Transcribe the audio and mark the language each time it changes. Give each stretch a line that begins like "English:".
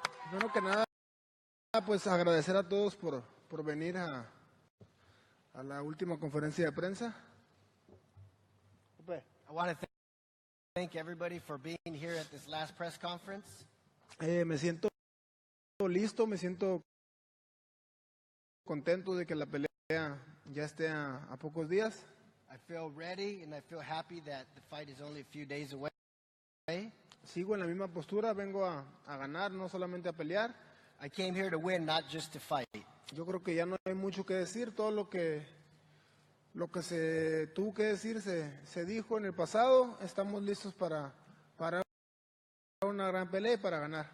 Spanish: Primero que nada, pues agradecer a todos por venir a la última conferencia de prensa.
English: I want to thank everybody for being here at this last press conference.
Spanish: Me siento listo, me siento contento de que la pelea ya esté a pocos días.
English: I feel ready and I feel happy that the fight is only a few days away.
Spanish: Sigo en la misma postura, vengo a ganar, no solamente a pelear.
English: I came here to win, not just to fight.
Spanish: Yo creo que ya no hay mucho que decir, todo lo que se tuvo que decir se dijo en el pasado. Estamos listos para una gran pelea y para ganar.